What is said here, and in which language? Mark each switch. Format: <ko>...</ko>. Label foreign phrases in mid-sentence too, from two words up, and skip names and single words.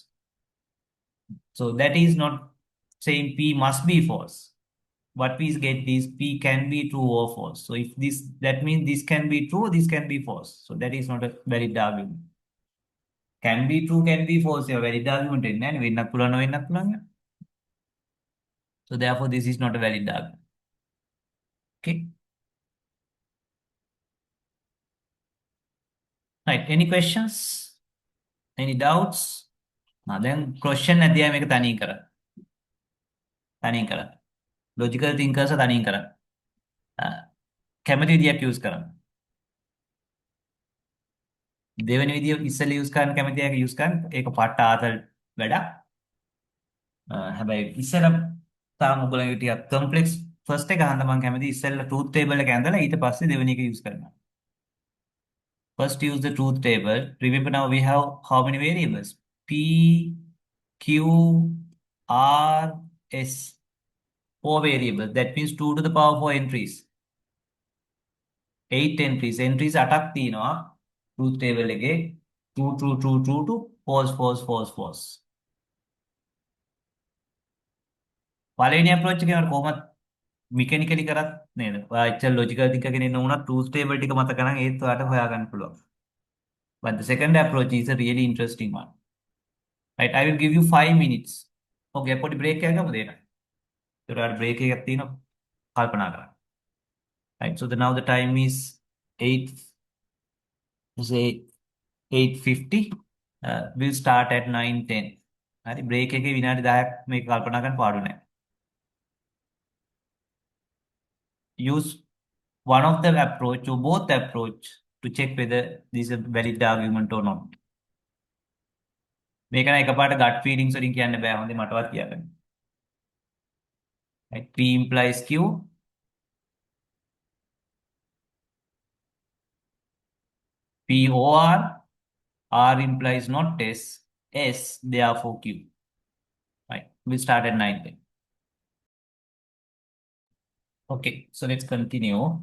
<en>So that is not saying P must be false. What we get is P can be true or false. So if this, that means this can be true, this can be false. So that is not a valid argument. Can be true, can be false. A valid argument in and</en> <si>වෙන්නත් පුළුවන් නොවෙන්නත් පුළුවන්.</si> <en>So therefore this is not a valid argument. Okay. Right. Any questions? Any doubts?</en> <si>දැන් question නැතිව මේක තනියෙන් කරා. තනියෙන් කරා.</si> <en>Logical thinkers</en> <si>තනියෙන් කරා. කැමති විදියක් use කරන්න. දෙවෙනි විදිය ඉස්සෙල්ලා use කරන්න කැමති එක use කරන්න. ඒක පට්ට ආතල් වැඩක්. හැබැයි ඉස්සෙල්ලා තාම ඔයගොල්ලෝ ටිකක්</si> <en>complex first</en> <si>එක අහන්න මම කැමති ඉස්සෙල්ලා</si> <en>truth table</en> <si>එක ඇඳලා ඊට පස්සේ දෙවෙනි එක use කරන්න.</si> <en>First use the truth table. Remember now we have how many variables? P, Q, R, S. 4 variables. That means 2 to the power 4 entries. 8 entries. Entries</en> <si>8ක් තියෙනවා.</si> <en>Truth table එකේ true to false.</en> <si>පළවෙනි approach එකේ මම කොහොමද mechanically කරත් නේද? ඔයා ඉච්චර</si> <en>logical thinker</en> <si>කෙනෙක් නුනත්</si> <en>truth table</en> <si>ටික මතක නම් ඒත් ඔයාට හොයාගන්න පුළුවන්.</si> <en>But the second approach is a really interesting one. Right, I will give you 5 minutes.</en> <si>Okay, පොඩි break එකක් ගමු දෙන්න. ඒකට ඔයාලට break එකක් තියෙනවා කල්පනා කරන්න.</si> <en>Right, so now the time is 8, say 8:50. We'll start at 9:10.</en> <si>හරි, break එකේ විනාඩි 10ක් මේක කල්පනා කරන්න පාඩු නැහැ.</si> <en>Use one of the approach or both approach to check whether this is a valid argument or not.</en> <si>මේක නම් එකපාරට</si> <en>gut feelings</en> <si>වලින් කියන්න බෑ. හොඳේ මටවත් කියන්න.</si> <en>Right, P implies Q. P or R implies not S, therefore Q. Right, we'll start at 9:10. Okay, so let's continue.</en>